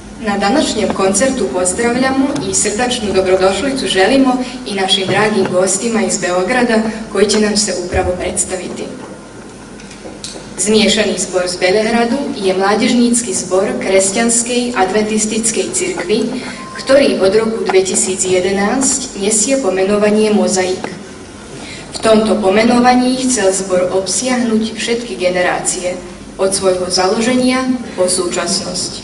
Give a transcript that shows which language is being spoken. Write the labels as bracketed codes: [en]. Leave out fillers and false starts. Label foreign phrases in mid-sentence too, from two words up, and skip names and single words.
[sr] Na današnjem koncertu pozdravljamo i srdačnu dobrodošlicu želimo i našim dragim gostima iz Beograda koji će nam se upravo predstaviti. [sk] Zmiješani zbor z Belehradu je mládežnícky zbor Kresťanskej adventistickej cirkvi, ktorý od roku 2011 nesie pomenovanie Mozaik. V tomto pomenovaní chcel zbor obsiahnuť všetky generácie, od svojho založenia po súčasnosť.